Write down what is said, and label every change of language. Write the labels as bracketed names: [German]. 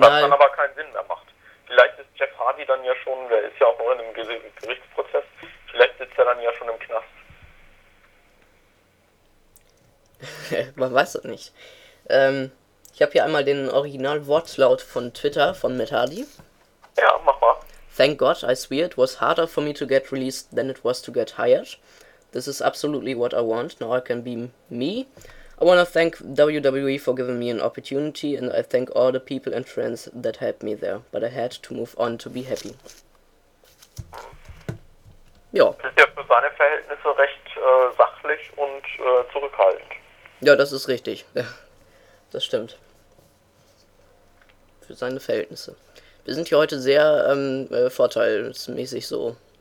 [German] Was dann aber keinen Sinn mehr macht. Vielleicht ist Jeff Hardy dann ja schon, der ist ja auch noch in einem Gerichtsprozess, vielleicht sitzt er dann ja schon im Knast. Man weiß es nicht. Ich habe hier einmal den Original-Wortlaut von Twitter von Matt Hardy. Ja, mach mal. [English] Thank God, I swear it was harder for me to get released than it was to get hired. This is absolutely what I want. Now I can be me. I want to thank WWE for giving me an opportunity, and I thank all the people and friends that helped me there. But I had to move on to be happy. [German] Ja. Das ist ja für seine Verhältnisse recht sachlich und zurückhaltend. Ja, das ist richtig. Ja, das stimmt. Für seine Verhältnisse. Wir sind hier heute sehr vorteilsmäßig so.